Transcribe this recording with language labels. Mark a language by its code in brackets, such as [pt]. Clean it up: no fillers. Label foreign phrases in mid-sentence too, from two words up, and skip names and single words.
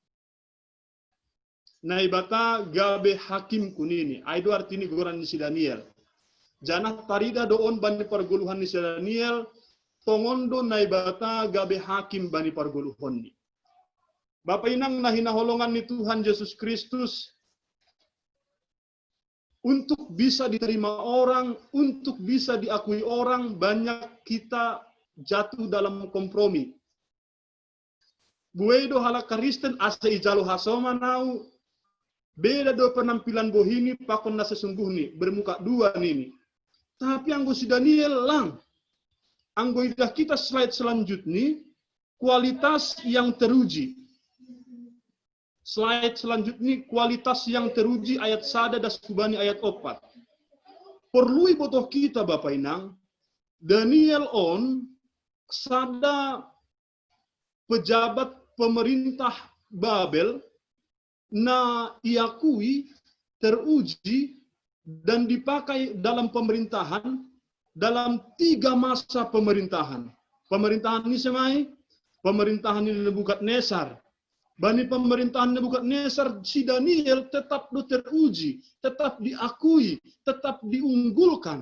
[bts] Naibata gabe hakimku nini. Aido artini goran ni si Daniel. Janah [id] tarida doon [bts] bani pargoluhan ni si Daniel, tongondo naibata gabe hakim bani pargoluhan ni. Bapak Inang nahinaholongan ni Tuhan Yesus Kristus, [id] untuk bisa diterima orang, untuk bisa diakui orang, banyak kita jatuh dalam kompromi. [bts] Buedo halak Kristen asa ijalo hasoma nau, [id] beda do penampilan [bts] bohini pakon na sesungguhni, [id] bermuka dua [bts] nini. [id] Tapi anggo si Daniel lang, anggo idah kita slide selanjutnya, kualitas yang teruji. Slide selanjutnya, kualitas yang teruji ayat sada das kubani ayat 4. [bts] Perlu botoh kita Bapak Inang, Daniel on [id] sada pejabat pemerintah Babel [bts] na iakui, [id] teruji, dan dipakai dalam pemerintahan dalam 3 masa pemerintahan. Pemerintahan ini semai, pemerintahan ini Nebukadnezar. Bani pemerintahan Nebukadnezar, si Daniel tetap teruji, tetap diakui, tetap diunggulkan.